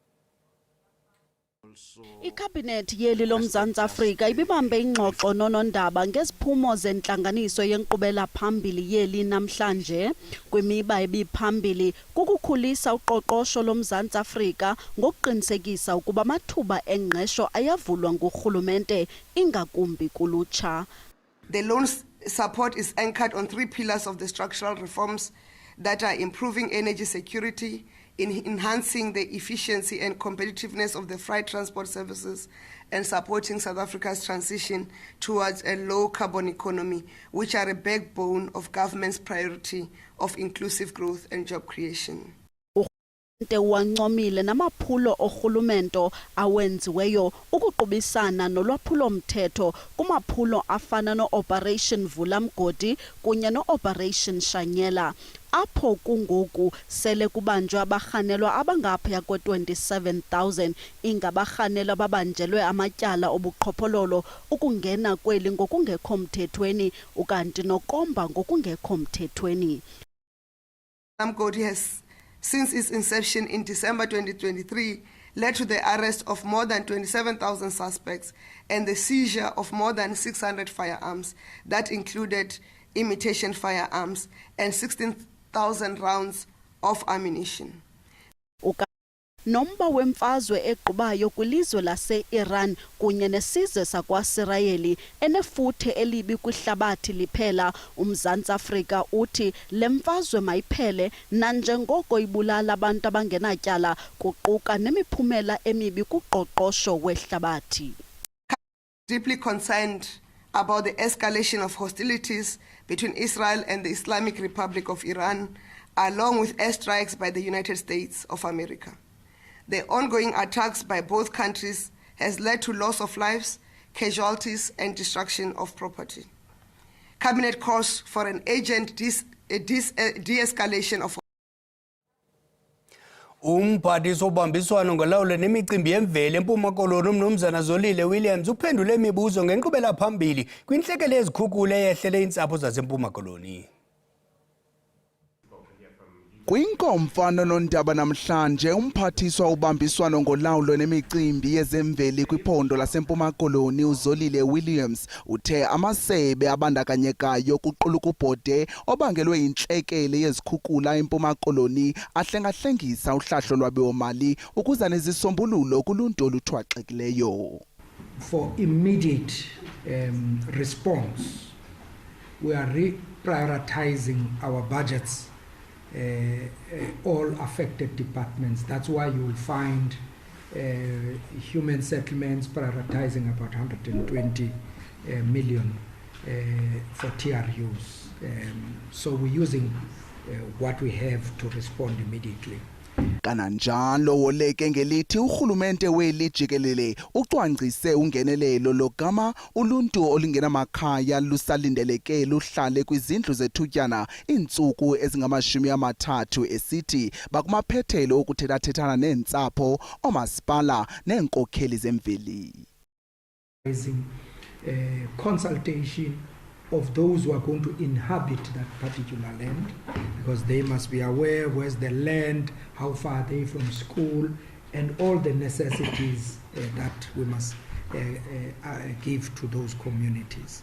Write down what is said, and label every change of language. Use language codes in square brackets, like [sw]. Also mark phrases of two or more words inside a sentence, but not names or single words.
[xh] Ikhabhinethi yeli loMzantsi Afrika ibibambe ingxoxo nonondaba ngeziphumo zentlanganiso yenkqubela phambili yeli namhlanje. Kwimiba ebiphambili kukukhulisa uqoqosho loMzantsi Afrika ngokuqinisekisa ukuba amathuba engqesho ayavulwa ngurhulumente ingakumbi kulutsha. [en] The loan support is anchored on 3 pillars of the structural reforms that are improving energy security, enhancing the efficiency and competitiveness of the freight transport services, and supporting South Africa's transition towards a low-carbon economy, which are a backbone of government's priority of inclusive growth and job creation. [xh] Wancomile namaphulo orhulumento awenziweyo ukuqubisana nolwaphulo-mthetho kumaphulo afana no-Operation Vulamgodi kunye no-Operation Shanyela, apho kungoku sele kubanjwe abarhanelwa abangaphaya kwe-27,000 ingabarhanelwa babanjelwe amatyala obuqhophololo ukungena kweli ngokungekho mthethweni ukanti nokomba ngokungekho mthethweni. [en] Vulamgodi has, since its inception in December 2023, led to the arrest of more than 27,000 suspects and the seizure of more than 600 firearms that included imitation firearms and 16,000 rounds of ammunition. [xh] Nomba wemfazwe egqubayo kwilizwe lase-Iran kunye nesizwe sakwaSirayeli enefuthe elibi kwihlabathi liphela, uMzantsi Afrika uthi le mfazwe mayiphele nanjengoko ibulala abantu abangenatyala kuquka nemiphumela emibi kuqoqosho wehlabathi. [en] Deeply concerned about the escalation of hostilities between Israel and the Islamic Republic of Iran, along with airstrikes by the United States of America. The ongoing attacks by both countries has led to loss of lives, casualties, and destruction of property. Cabinet calls for an urgent de-escalation of [xh] Umphathiswa obambiswano ngolawulo nemicimbi yemveli eMpuma Koloni uMnumzana Zolile Williams uphendule imibuzo ngenkqubela phambili kwintlekele yezikhukhula eyehlele iintsapho zaseMpuma Koloni. Kwinkomfano noNdaba namhlanje umphathiswa ubambiswano ngolawulo nemicimbi yezemveli kwiphondo laseMpuma Koloni uZolile Williams uthe amasebe abandakanyekayo kuquluka ubhode obangelwe intlekele yezikhukhula eMpuma Koloni ahlengahlengisa uhlahlo lwabiwo-mali ukuza nezisombululo kuluntu oluthwaxekileyo. [en] For immediate response, we are reprioritizing our budgets. All affected departments. That's why you will find human settlements prioritizing about 120 million for TRUs. So we're using what we have to respond immediately. [xh] Kananjalo woleke ngelithi urhulumente weli jikelele ucwangcise ungenelelo logama uluntu olingenamakhaya lusalindeleke luhlale kwizindlu zethutyana iintsuku ezingama-30 esithi bakumaphethelo okuthethathethana neentsapho oomasipala neenkokheli zemveli. [en] Consultation of those who are going to inhabit that particular land, because they must be aware where's the land, how far are they from school, and all the necessities that we must give to those communities.